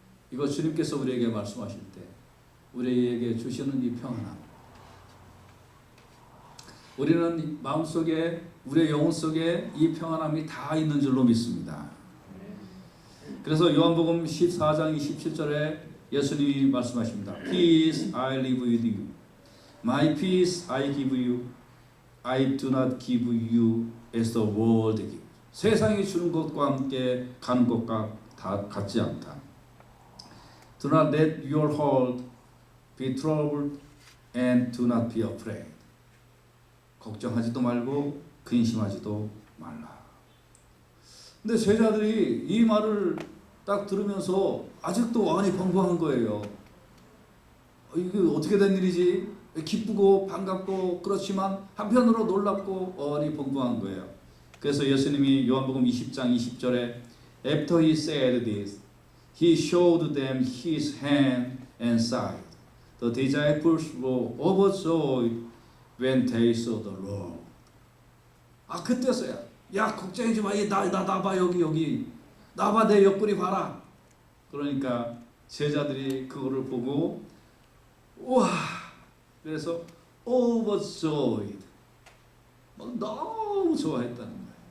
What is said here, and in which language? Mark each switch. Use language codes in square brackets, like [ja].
[ko] 이거 주님께서 우리에게 말씀하실 때 우리에게 주시는 이 평안함. 우리는 마음속에, 우리의 영혼 속에 이 평안함이 다 있는 줄로 믿습니다. 그래서 요한복음 14장 27절에 예수님이 말씀하십니다. [en] Peace I live with you. My peace I give you. I do not give you as the world gives. [ko] 세상이 주는 것과 함께 가는 것과 다 같지 않다. [en] Do not let your heart be troubled and do not be afraid. [ko] 걱정하지도 말고 근심하지도 말라. 근데 제자들이 이 말을 딱 들으면서 아직도 왕이 방황한 거예요. 이게 어떻게 된 일이지? 기쁘고 반갑고 그렇지만 한편으로 놀랍고 어안이 벙벙한 거예요. 그래서 예수님이 요한복음 20장 20절에 [en] After he said this, he showed them his hand and side. The disciples were overjoyed when they saw the Lord. [ko] 그때서야, 야, 걱정하지 마. 나 봐, 여기. 나 봐, 내 옆구리 봐라. 그러니까 제자들이 그거를 보고, 우와! 그래서 overjoyed. 너무 좋아했다는 거예요.